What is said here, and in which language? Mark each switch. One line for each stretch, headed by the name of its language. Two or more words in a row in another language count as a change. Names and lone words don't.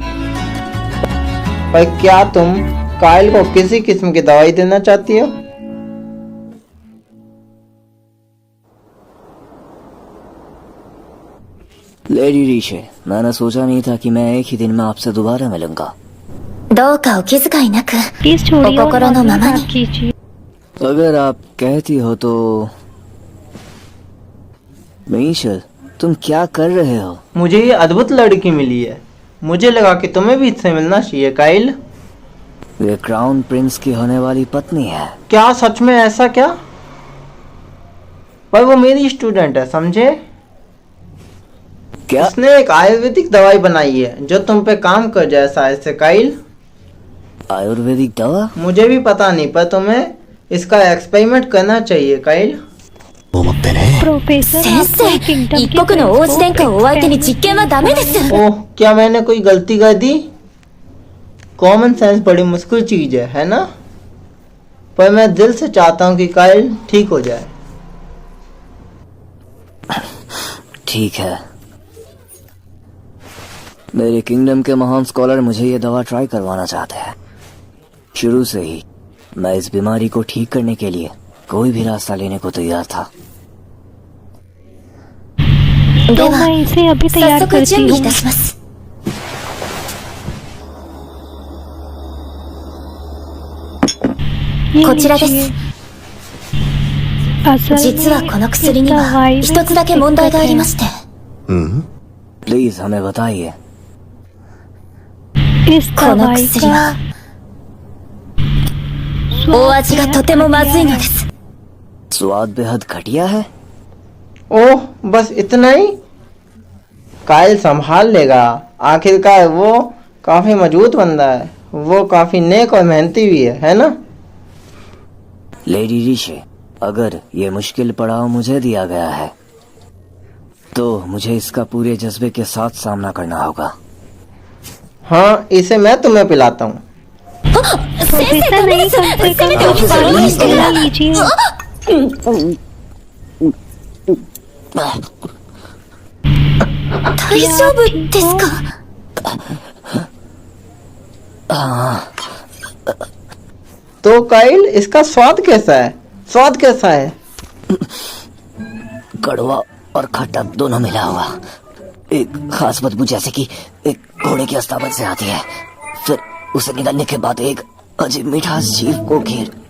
Hindi: पर क्या तुम काइल को किसी किस्म की दवाई देना चाहती हो? लेडी रीशे, मैंने सोचा नहीं था कि मैं एक ही दिन में आपसे दोबारा मिलूंगा।
Japanese: どうかお気遣いなく
Hindi: प्लीज छोड़िए और
Japanese: お心のままに
Hindi: बात कीजिए। अगर आप कहती हो तो। मीशल, तुम क्या कर रहे हो? मुझे ये अद्भुत लड़की मिली है। मुझे लगा कि तुम्हें भी इससे मिलना चाहिए काइल। वे क्राउन प्रिंस की होने वाली पत्नी है। क्या सच में ऐसा क्या? पर वो मेरी स्टूडेंट है, समझे? क्या? उसने एक आयुर्वेदिक दवाई बनाई है जो तुम पे काम कर जाए शायद से काइल। आयुर्वेदिक दवा? मुझे भी पता नहीं, पर तुम्हें इसका एक्सपेरिमेंट करना चाहिए काइल। प्रोफेसर
Japanese: 先生、一国の王子殿下をお相手に実験はダメです。
Hindi: ओह, क्या मैंने कोई गलती कर दी?
English: common sense
Hindi: बड़ी मुश्किल चीज है ना? पर मैं दिल से चाहता हूँ कि काइल ठीक हो जाए। ठीक है। मेरे किंगडम के महान स्कॉलर मुझे ये दवा ट्राई करवाना चाहते हैं। शुरू से ही मैं इस बीमारी को ठीक करने के लिए कोई भी रास्ता लेने को तैयार था। तो मैं इसे अभी
Japanese: 早
Hindi: तैयार
Japanese: 速
Hindi: करती
Japanese: 準備い
Hindi: हूँ।
Japanese: たします。
Hindi: ये
Japanese: こちらです。
Hindi: लीजिए। असल
Japanese: 実は
Hindi: में
Japanese: この薬
Hindi: इस
Japanese: には
Hindi: दवाई में
Japanese: 一つだけ問題がありまして。
Hindi: प्लीज हमें बताइए। इस
Japanese: この
Hindi: दवाई
Japanese: 薬
Hindi: का
Japanese: はお味がとてもまずいのです。
Hindi: स्वाद बेहद घटिया है। ओह, बस इतना ही? काइल संभाल लेगा। आखिरकार वो काफी मजबूत बंदा है। वो काफी नेक और मेहनती भी है ना? लेडी ऋषि, अगर ये मुश्किल पड़ाव मुझे दिया गया है तो मुझे इसका पूरे जज्बे के साथ सामना करना होगा। हाँ, इसे मैं तुम्हें पिलाता हूँ। प्रोफेसर नहीं, कम से कम कुछ पानी पिला लीजिए।
Japanese: 大丈夫ですか？
Hindi: तो काइल, इसका स्वाद कैसा है? स्वाद कैसा है? कड़वा और खट्टा दोनों मिला हुआ। एक खास बदबू जैसे कि एक घोड़े की अस्ताबत से आती है, फिर उसे निगलने के बाद एक अजीब मिठास जीभ को घेर।